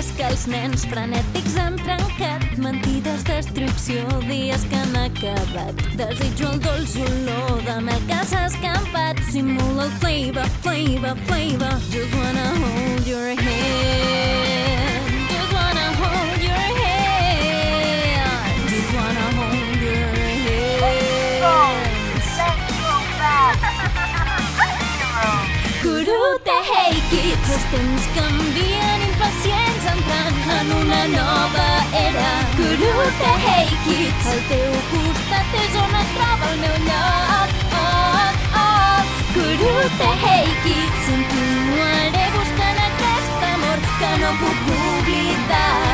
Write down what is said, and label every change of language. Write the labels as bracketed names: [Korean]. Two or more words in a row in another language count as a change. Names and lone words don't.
[Catalan] els nens frenètics han trencat, mentides, destrucció, dies que han acabat. Desitjo el dolç olor de mel que s'ha escampat, simula el flavor, flavor, flavor. [English] Just wanna hold your hand, just wanna hold your hand, just wanna hold your hand. [Catalan] Kurute Hey Kids, els temps canvien impacients entrant en una nova era. Kurute Hey Kids, al teu costat és on es troba el meu lloc. Kurute Hey Kids, continuaré buscant aquest amor que no puc oblidar.